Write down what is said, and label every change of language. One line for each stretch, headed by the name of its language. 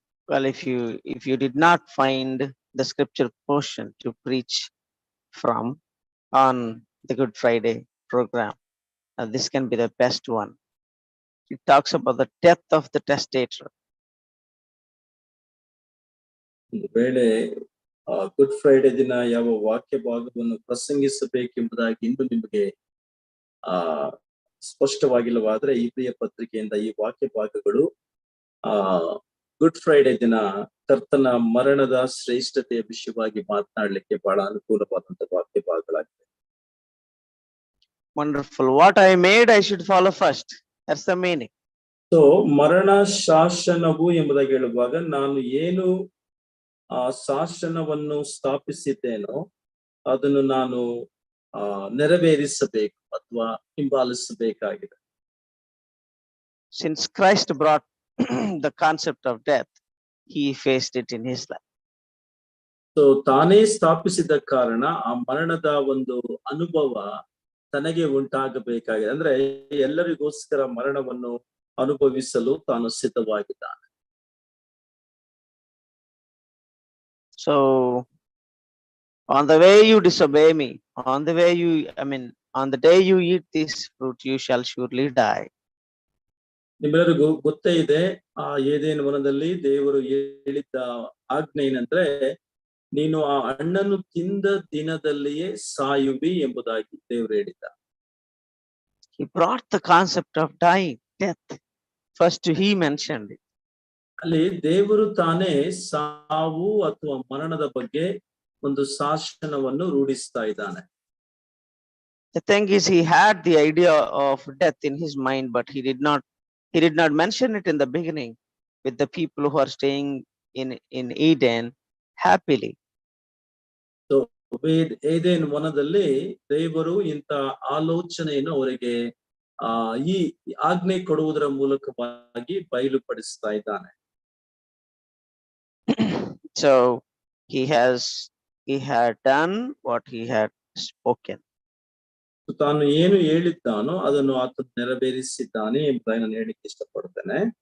English: Well, if you did not find the scripture portion to preach from on the Good Friday program, this can be the best one. It talks about the death of the testator.
Kannada: ವೇಳೆ good Friday ದಿನ ಯಾವ ವಾಕ್ಯ ಭಾಗವನ್ನು ಪ್ರಸಂಗಿಸಬೇಕೆಂಬುದಾಗಿ ಇನ್ನು ನಿಮಗೆ ಸ್ಪಷ್ಟವಾಗಿಲ್ಲವಾದ್ರೆ ಇಬ್ರಿಯ ಪತ್ರಿಕೆಯಿಂದ ಈ ವಾಕ್ಯ ಭಾಗಗಳು ಗುಡ್ ಫ್ರೈಡೆ ದಿನ ಕರ್ತನ ಮರಣದ ಶ್ರೇಷ್ಠತೆಯ ವಿಷಯವಾಗಿ ಮಾತನಾಡಲಿಕ್ಕೆ ಬಹಳ ಅನುಕೂಲವಾದಂತ ವಾಕ್ಯ ಭಾಗಗಳಾಗಿವೆ.
English: Wonderful. What I made, I should follow first. That's the meaning.
Kannada: So ಮರಣ ಶಾಸನವು ಎಂಬುದಾಗಿ ಹೇಳುವಾಗ ನಾನು ಏನು ಶಾಸನವನ್ನು ಸ್ಥಾಪಿಸಿದ್ದೇನೋ ಅದನ್ನು ನಾನು ನೆರವೇರಿಸಬೇಕು ಅಥವಾ ಹಿಂಬಾಲಿಸಬೇಕಾಗಿದೆ.
English: Since Christ brought the concept of death, he faced it in his life.
Kannada: So ತಾನೇ ಸ್ಥಾಪಿಸಿದ ಕಾರಣ ಆ ಮರಣದ ಒಂದು ಅನುಭವ ತನಗೆ ಉಂಟಾಗಬೇಕಾಗಿದೆ. ಅಂದ್ರೆ ಎಲ್ಲರಿಗೋಸ್ಕರ ಮರಣವನ್ನು ಅನುಭವಿಸಲು ತಾನು ಸಿದ್ಧವಾಗಿದ್ದಾನೆ.
English: So on the way you disobey me, on the way on the day you eat this fruit, you shall surely die.
Kannada: ನಿಮ್ಮೆಲ್ಲರಿಗೂ ಗೊತ್ತೇ ಇದೆ, ಆ ಏದೇನು ವನದಲ್ಲಿ ದೇವರು ಹೇಳಿದ್ದ ಆಜ್ಞೆ ಏನಂದ್ರೆ, ನೀನು ಆ ಹಣ್ಣನ್ನು ತಿಂದ ದಿನದಲ್ಲಿಯೇ ಸಾಯುವಿ ಎಂಬುದಾಗಿ ದೇವರು ಹೇಳಿದ್ದ.
English: He brought the concept of dying, death. First he mentioned it.
Kannada: ಅಲ್ಲಿ ದೇವರು ತಾನೇ ಸಾವು ಅಥವಾ ಮರಣದ ಬಗ್ಗೆ ಒಂದು ಶಾಸನವನ್ನು ರೂಢಿಸ್ತಾ ಇದ್ದಾನೆ.
English: The thing is, he had the idea of death in his mind, but he did not mention it in the beginning with the people who are staying in Eden happily.
Kannada: So Eden ವನದಲ್ಲಿ ದೇವರು ಇಂಥ ಆಲೋಚನೆಯನ್ನು ಅವರಿಗೆ ಈ ಆಜ್ಞೆ ಕೊಡುವುದರ ಮೂಲಕವಾಗಿ ಬಯಲುಪಡಿಸ್ತಾ ಇದ್ದಾನೆ.
English: So he had done what he had spoken.
Kannada: ತಾನು ಏನು ಹೇಳಿದ್ದಾನೋ ಅದನ್ನು ಆತ ನೆರವೇರಿಸಿದ್ದಾನೆ ಎಂಬುದಾಗಿ ನಾನು ಹೇಳಿಕ್ಕೆ ಇಷ್ಟಪಡ್ತೇನೆ.